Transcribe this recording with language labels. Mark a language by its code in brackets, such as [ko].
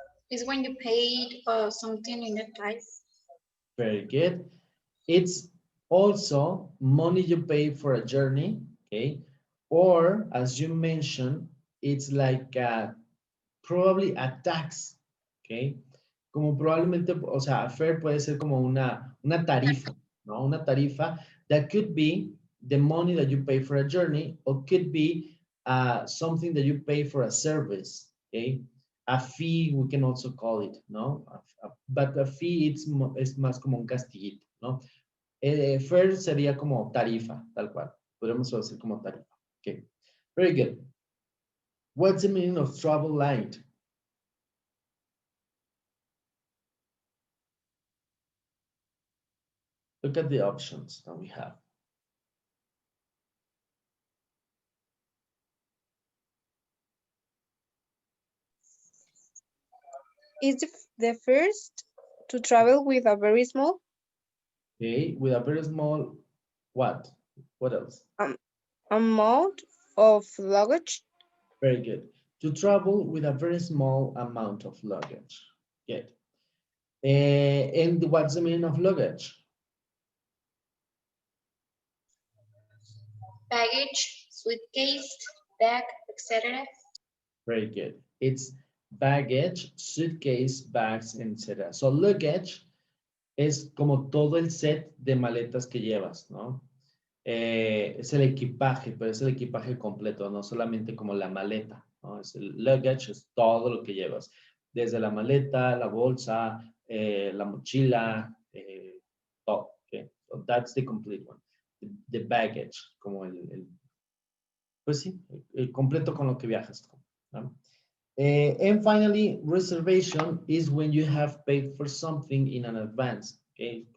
[en] Is when you paid something in a price. Very good. It's also money you pay for a journey, okay? Or, as you mentioned, it's like probably a tax, okay? [es] Como probablemente, o sea, fare puede ser como una tarifa, ¿no? Una tarifa [en] that could be the money that you pay for a journey or could be something that you pay for a service, okay? A fee, we can also call it, ¿no? But a fee [es] es más como un castiguito, ¿no? Fare sería como tarifa, tal cual. Podemos decir como tarifa. [en] Okay. Very good. What's the meaning of travel light? Look at the options that we have. Is the first to travel with a very small Okay, with a very small, what? What else? amount of luggage? Very good. To travel with a very small amount of luggage. Good. And what's the meaning of luggage? Baggage, suitcase, bag, etc. Very good. It's baggage, suitcase, bags, etc. [es] So luggage es como todo el set de maletas que llevas, ¿no? Es el equipaje, pero es el equipaje completo, no solamente como la maleta, ¿no? Es el luggage, es todo lo que llevas. Desde la maleta, la bolsa, la mochila, todo, okay? [en] So that's the complete one. The baggage, [es] como pues sí, el completo con lo que viajas, ¿no? [en] And finally, reservation is when you have paid for something in an advance, okay?